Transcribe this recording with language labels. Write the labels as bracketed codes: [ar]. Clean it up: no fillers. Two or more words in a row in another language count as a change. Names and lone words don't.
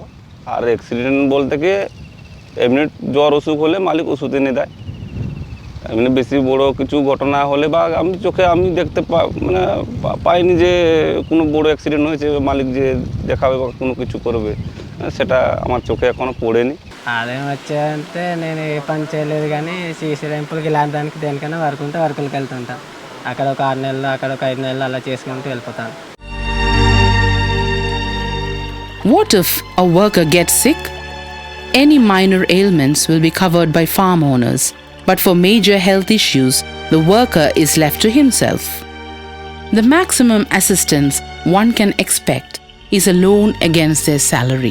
[bn] আর অ্যাক্সিডেন্ট বলতে কি এমনি জ্বর অসুখ হলে মালিক ওষুধ এনে দেয়। এমনি বেশি বড় কিছু ঘটনা হলে বা আমি চোখে আমি দেখতে মানে পাইনি যে কোনো বড় অ্যাক্সিডেন্ট হয়েছে, মালিক যে দেখাবে বা কোনো কিছু করবে, সেটা আমার চোখে ఎక్కనో পড়েনি. [te] ఆదాయం వచ్చాయంటే నేను ఏ పని చేయలేదు, కానీ సీసీ ర్యాంపులకి ఇలాంటి దేనికైనా వర్కులకి వెళ్తుంటా. అక్కడ ఒక 6 నెలలు, అక్కడ ఒక 5 నెలలు అలా చేసుకుంటూ వెళ్ళిపోతాను. [en] What if a worker gets sick? Any minor ailments will be covered by farm owners, but for major health issues, the worker is left to himself. The maximum assistance one can expect is a loan against their salary.